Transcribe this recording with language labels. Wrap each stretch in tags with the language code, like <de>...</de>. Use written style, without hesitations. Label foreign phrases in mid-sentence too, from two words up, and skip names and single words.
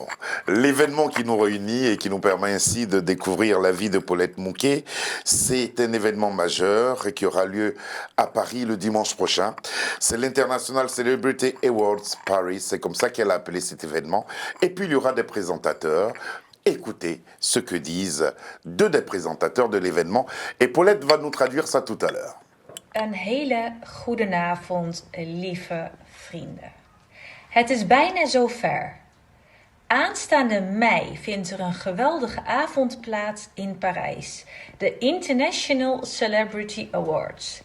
<fr>L'événement qui nous réunit et qui nous permet ainsi de découvrir la vie de Paulette Mouquet, c'est un événement majeur et qui aura lieu à Paris le dimanche prochain. C'est l'International Celebrity Awards Paris, c'est comme ça qu'elle a appelé cet événement. Et puis il y aura des présentateurs. Écoutez ce que disent 2 des présentateurs de l'événement. Et Paulette va nous traduire ça tout à l'heure.</fr> <nl>Een hele goedenavond, lieve vrienden. Het is bijna zover. Aanstaande mei vindt er een geweldige avond plaats in Parijs. De International Celebrity Awards.</nl>